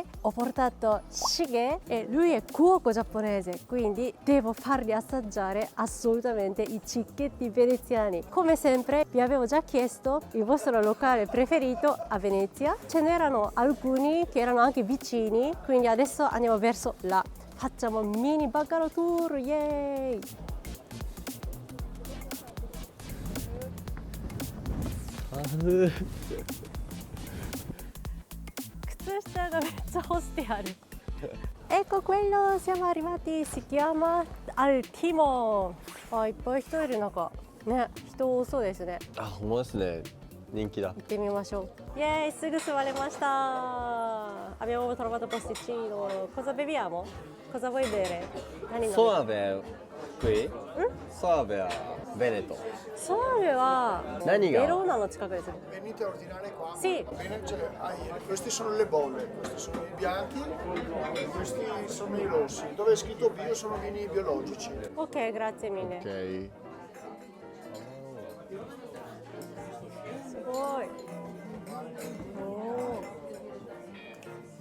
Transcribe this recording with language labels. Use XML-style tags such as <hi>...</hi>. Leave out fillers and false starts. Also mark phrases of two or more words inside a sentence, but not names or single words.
<it>Ho portato Shige e lui è cuoco giapponese, quindi devo fargli assaggiare assolutamente i cicchetti veneziani. Come sempre vi avevo già chiesto il vostro locale preferito a Venezia. Ce n'erano alcuni che erano anche vicini, quindi adesso andiamo verso là. Facciamo mini baccaro tour, yay!</it> <ja>靴下がめっちゃ干してある。</ja> <it>Ecco quello, siamo arrivati, si chiama Al Timo.</it> <ja>あ、いっぱい人いる中、ね、人多そうですね。あ、ほんまですね。人気だ。行ってみましょう。イエーイ、すぐ座れました。</ja> <it>Abbiamo trovato posticino. Cosa beviamo? Cosa vuoi bere?</it> <ja>何飲む？</ja> <it>Soave qui? Soave a Veneto.</it> <ja>ソワベは何がベローナの近くですね。</ja> <it>Venite a ordinare qua. Sì. Bene, questi sono le bolle, questi sono i bianchi, questi sono i rossi. Dove è scritto bio sono vini biologici. Ok, grazie mille. Ok.</it> <ja>すごい。おー。</ja>